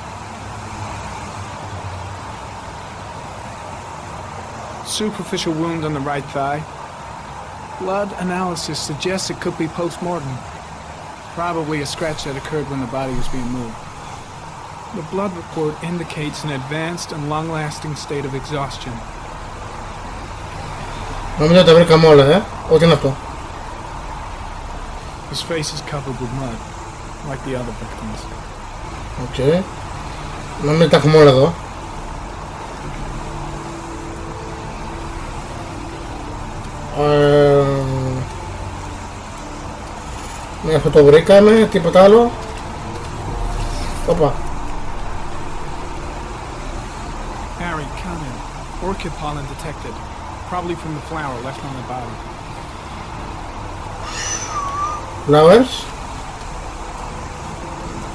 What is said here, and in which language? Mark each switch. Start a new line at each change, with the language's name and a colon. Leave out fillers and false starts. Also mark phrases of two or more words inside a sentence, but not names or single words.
English: Superficial wound on the right thigh. Blood analysis suggests it could be post-mortem. Probably a scratch that occurred when the body was being moved. The blood report indicates an advanced and long-lasting state of exhaustion.
Greek: Νομίζω τα βρήκαμε όλα, Ό,τι είναι αυτό.
English: His face is covered with mud, like the other victims.
Greek: Οκ. Νομίζω τα έχουμε όλα εδώ. Ναι, αυτό το βρήκαμε, τίποτα άλλο. Οπα.
English: Harry, comment. Orchid pollen detected. Probably from the flower left on the body. Flowers.